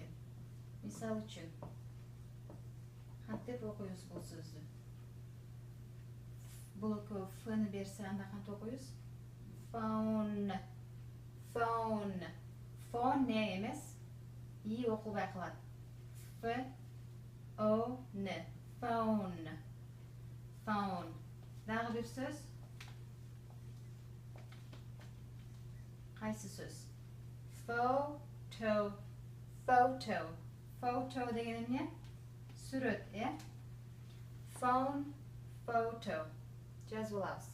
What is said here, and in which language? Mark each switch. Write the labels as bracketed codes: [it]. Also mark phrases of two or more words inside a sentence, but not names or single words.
[kk] Мисал үшін қанша деп оқимыз бұл сөзді? Бұл екеуі F-ны берсе, анда қанша оқимыз? [en] Phone, phone. [kk] Phone не емес? И оқылмай қалады. [en] F-O-N. Phone. Phone. [kk] Дағы бір сөз? Қайсы сөз? [en] Photo. Photo. [kk] Photo деген не? Сурет, е? [en] Phone, photo. [kk] Жазып аламыз.